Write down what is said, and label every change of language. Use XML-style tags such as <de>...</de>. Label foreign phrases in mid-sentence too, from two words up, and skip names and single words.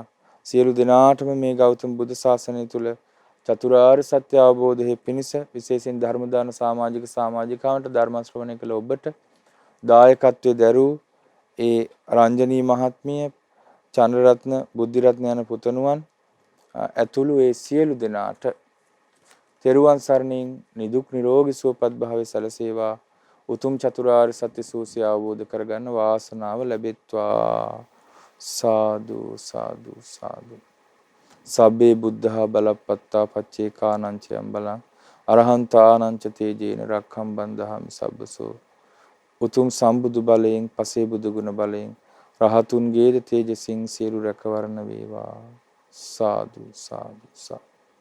<si>සියලු දෙනාටම මේ ගෞතම බුදු සාසනය තුල චතුරාර්ය සත්‍ය අවබෝධයේ පිණිස විශේෂයෙන් ධර්ම දාන සමාජිකාවන්ට ධර්ම ශ්‍රවණය කළ ඔබට දායකත්වයේ දරූ ඒ රංජනී මහත්මිය, චන්ද්‍රරත්න, බුද්ධිරත්න යන පුතණුවන් ඇතුළු ඒ සියලු දෙනාට තෙරුවන් සරණින් නිදුක් නිරෝගී සුවපත් භාවය සැලසේවා. උතුම් චතුරාර්ය සත්‍ය සූසිය අවබෝධ කරගන්න වාසනාව ලැබෙත්වා. සාදු සාදු සාදු.</si> <pi>සබ්බේ බුද්ධා බලප්පත්තා පච්චේකානංචයම් බලං අරහන්තානංච තේජේන රක්ඛම් බන්දහමි සබ්බසෝ.</pi> <si>උතුම් සම්බුදු බලයෙන්, පසේ බුදු ගුණ බලයෙන්, රහතුන්ගේද තේජසින් සියලු රැකවරණ වේවා. සාදු සාදු සාදු.</si>